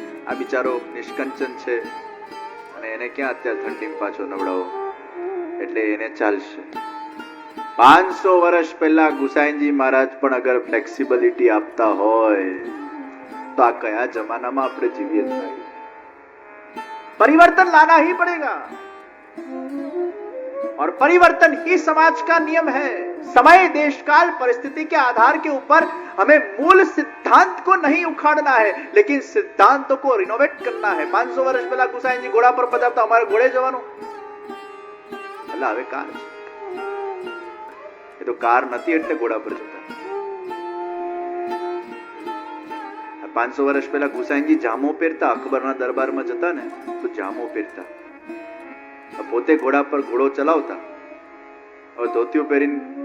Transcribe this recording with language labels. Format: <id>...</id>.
<gu>આ બિચારો નિષ્કંચન છે અને એને ક્યાં અત્યારે ઠંડીમાં પાછો નવડાવો, એટલે એને ચાલશે. 500 વર્ષ પહેલા ગુસાઈનજી મહારાજ પણ અગર ફ્લેક્સિબિલિટી આપતા હોય તો આ કયા જમાનામાં આપણે જીવીએ છીએ?</gu> <hi>परिवर्तन लाना ही पड़ेगा और परिवर्तन ही समाज का नियम है. समय, देश काल, परिस्थिति के आधार के ऊपर हमें मूल सिद्धांत को नहीं उखाड़ना है, लेकिन सिद्धांतों को रिनोवेट करना है.</hi> <gu>500 વર્ષ પહેલા ગુસાઈનજી ઘોડા પર પધારતા, અમારે ઘોડે જવાનું. એટલે હવે કાર છે, એ તો કાર નથી એટલે ઘોડા પર જતા. 500 વર્ષ પહેલા ગુસાઈનજી જામો પહેરતા, અકબરના દરબારમાં જતા ને તો જામો પહેરતા, પોતે ઘોડા પર ઘોડો ચલાવતા. હવે ધોતિયું પહેરીને</gu>